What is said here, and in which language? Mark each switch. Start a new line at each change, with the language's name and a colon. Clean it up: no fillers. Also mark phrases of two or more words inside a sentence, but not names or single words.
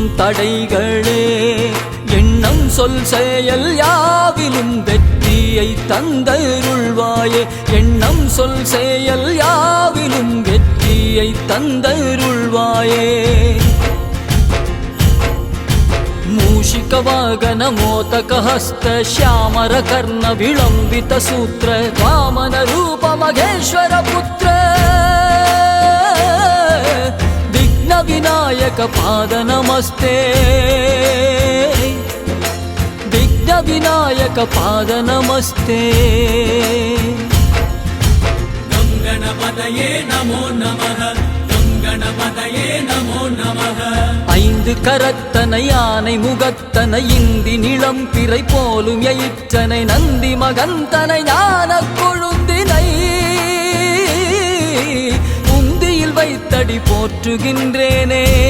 Tamil: தடைகளே. எண்ணம் சொல் செயல் யாவிலும் வெற்றியை தந்தருள்வாயே. எண்ணம் சொல் செயல் யாவிலும் வெற்றியை தந்தருள்வாயே.
Sanskrit: मूषिक वागन मोदक हस्त श्यामर कर्ण विलंबित सूत्र वामन रूप महेश्वर पुत्र विघ्न विनायक पाद नमस्ते. विघ्न विनायक पाद नमस्ते. गं गणपतये नमो नमः. गणपतये नमो नमः.
Tamil: ஐந்து கரத்தனை யானை முகத்தனை இந்தி நிலம் பிறை போலும் எயிற்றனை நந்தி மகந்தனை ஞான கொழுந்தினை உந்தியில் வைத்தடி போற்றுகின்றேனே.